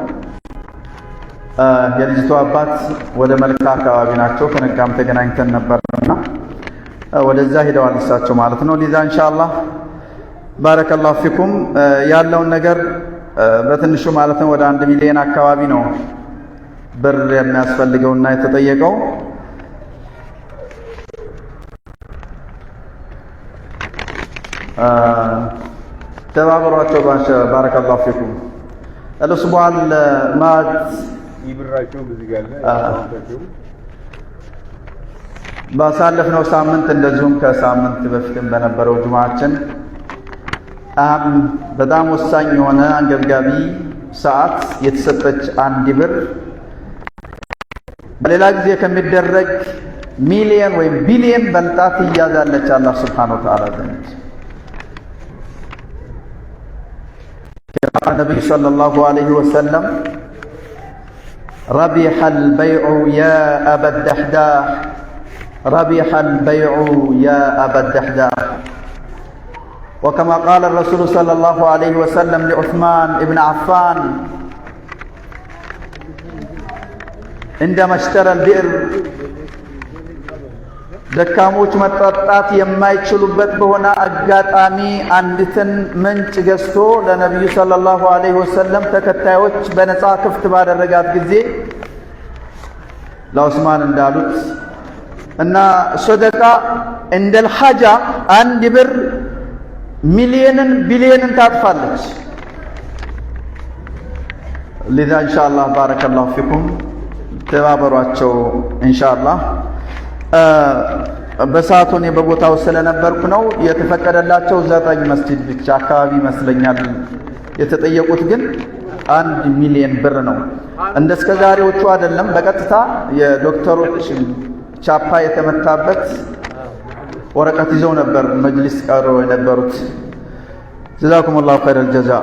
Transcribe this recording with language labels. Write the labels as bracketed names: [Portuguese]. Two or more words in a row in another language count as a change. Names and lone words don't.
[Amharic] የልጅቷ አባት ወደ መልካ አካባቢ ናቸው። ከነጋም ተገናኝተን ነበርና ወደዛ ሄደዋል እሳቸው ማለት ነው። ሊዛ ኢንሻአላህ [Arabic] بارك الله فيكم [Amharic] ያለውን ነገር በትንሹ ማለት ነው ወደ 1 ሚሊዮን አካባቢ ነው ብር የሚያስፈልገውና የተጠየቀው። ተባበሯቸው [Arabic] بارك الله فيكم። الأسبوع الماضي [Amharic] ባሳለፍነው ሳምንት እንደዚሁም ከሳምንት በፊትም በነበረው ጁማዓችን በጣም ወሳኝ የሆነ አንገብጋቢ ሰዓት የተሰጠች 1 ብር በሌላ ጊዜ ከሚደረግ ሚሊየን ወይም ቢሊየን በልጣ ትያዛለች አላህ [Arabic] سبحانه وتعالى [Amharic] ዘንድ። [Arabic] النبي صلى الله عليه وسلم ربح البيع يا أبا الدحداح ربح البيع يا أبا الدحداح. وكما قال الرسول صلى الله عليه وسلم لعثمان ابن عفان عندما اشترى البئر [Amharic] ደካሞች መጠጣት የማይችሉበት በሆነ አጋጣሚ አንዲትን ምንጭ ገዝቶ ለነብዩ [Arabic] صلى الله عليه وسلم [Amharic] ተከታዮች በነፃ ክፍት ባደረጋት ጊዜ ለዑስማን እንዳሉት እና ሰደቃ እንደል ሐጃ 1 ብር ሚሊዮንን ቢሊዮንን ታጥፋለች። [Arabic] لذا ان شاء الله بارك الله فيكم [Amharic] ተባበሯቸው ኢንሻአላህ። በሰዓቱ እኔ በቦታው ስለነበርኩ ነው የተፈቀደላቸው 9 መስጂድ ብቻ አካባቢ ይመስለኛል። የተጠየቁት ግን 1 ሚሊዮን ብር ነው። እንደስከዛሬዎቹ አይደለም። በቀጥታ የዶክተሮች ቻፓ የተመታበት ወረቀት ይዘው ነበር መጅሊስ ቀሮ የነበሩት። [Arabic] جزاكم الله خير الجزاء።